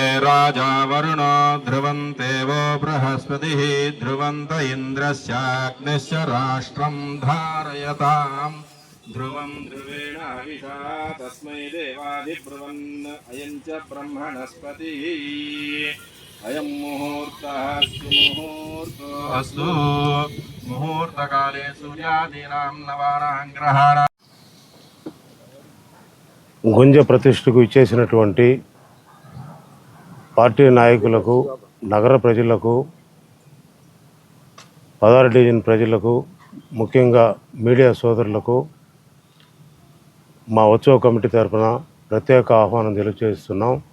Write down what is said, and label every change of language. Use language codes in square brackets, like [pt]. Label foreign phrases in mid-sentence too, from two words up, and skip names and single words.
[sa] राजा वरुणो ध्रुवन्ते वो बृहस्पतिः ध्रुवन्त इन्द्रस्याग्निश्च राष्ट्रं धारयताम् ध्रुवं ध्रुवेण हविषा तस्मै देवाधिब्रुवन् अयं च ब्रह्मणस्पतिः अयं मुहूर्तस्तु मुहूर्तकाले सूर्यादीनां नवानां ग्रहाणां [te] గుంజ ప్రతిష్ఠకు ఇచ్చేసినటువంటి పార్టీ నాయకులకు, నగర ప్రజలకు, 16 డివిజన్ ప్రజలకు, ముఖ్యంగా మీడియా సోదరులకు మా ఉత్సవ కమిటీ తరఫున ప్రత్యేక ఆహ్వానం తెలియజేస్తున్నాం.